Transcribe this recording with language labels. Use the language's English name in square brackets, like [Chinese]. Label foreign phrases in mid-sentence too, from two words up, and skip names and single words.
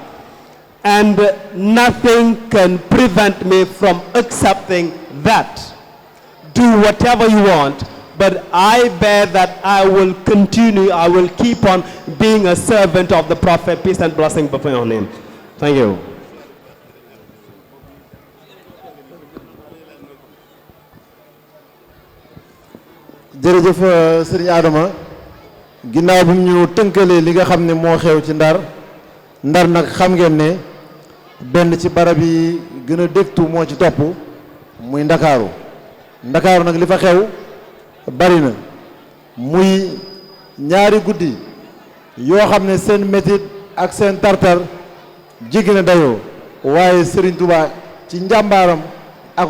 [English] And nothing can prevent me from accepting that. Do whatever you want, but I bear that I will continue, I will keep on being a servant of the Prophet, peace and blessing be upon him. Thank you. [Wolof] jërëjëf sëriñ Adama ginnaaw bi ñu tënkalee li nga xam ne moo xew ci Ndar nag xam ngeen ne benn ci barab yi gën a dégtu moo ci topp muy Ndakaaru nag li fa xew bari na muy ñaari guddi yoo xam ne seen métit ak seen tartar jéggi na dayoo waaye Serigne Touba ci njàmbaaram ak